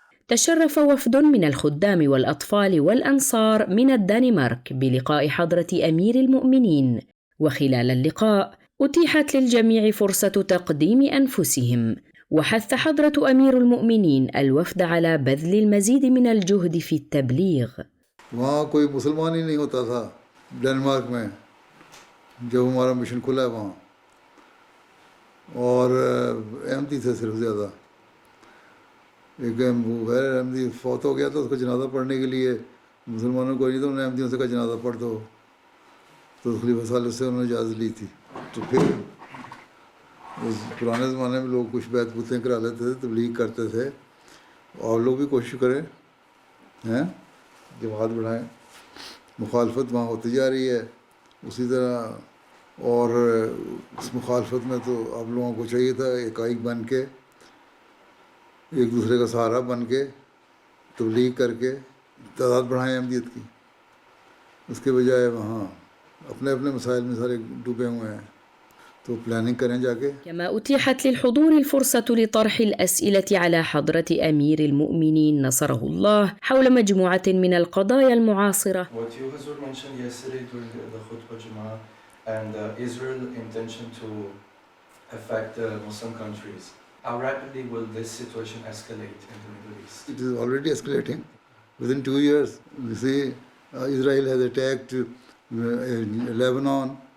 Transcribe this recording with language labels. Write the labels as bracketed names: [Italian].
[Arabic] تشرف وفد من الخدام والأطفال والأنصار من الدنمارك بلقاء حضرة أمير المؤمنين، وخلال اللقاء أتيحت للجميع فرصة تقديم أنفسهم، وحث حضرة أمير المؤمنين الوفد على بذل المزيد من الجهد في التبليغ. [Urdu] وہاں کوئی مسلمان ہی نہیں ہوتا تھا ڈنمارک میں جب ہمارا مشن کھلا ہے وہاں، اور احمدی تھے صرف زیادہ. ایک غیر احمدی فوت ہو گیا تھا، اس کا جنازہ پڑھنے کے لیے مسلمانوں کو نہیں تو انہوں نے احمدیوں سے کا جنازہ پڑھ دو، تو خلیفہ صالح سے انہوں نے اجازت لی تھی. تو پھر اس پرانے زمانے میں لوگ کچھ بیت بوتیں کرا لیتے تھے، تبلیغ کرتے تھے، اور لوگ بھی کوشش کریں ہیں جماعت بڑھائیں. مخالفت وہاں ہوتی جا رہی ہے اسی طرح، اور اس مخالفت میں تو آپ لوگوں کو چاہیے تھا ایک بن کے، ایک دوسرے کا سہارا بن کے تبلیغ کر کے تعداد بڑھائیں احمدیت کی. اس کے بجائے وہاں اپنے اپنے مسائل میں سارے ڈوبے ہوئے ہیں، تو پلاننگ کریں جا کے. [Arabic] كما أتيحت للحضور الفرصة لطرح الأسئلة على حضرة أمير المؤمنين نصره الله حول مجموعة من القضايا المعاصرة. [English] What you Hazur mentioned yesterday during the Khutbah Jummah and Israel's intention to affect the Muslim countries, how rapidly will this situation escalate in the Middle East? It is already escalating. Within 2 years, you see, Israel has attacked Lebanon.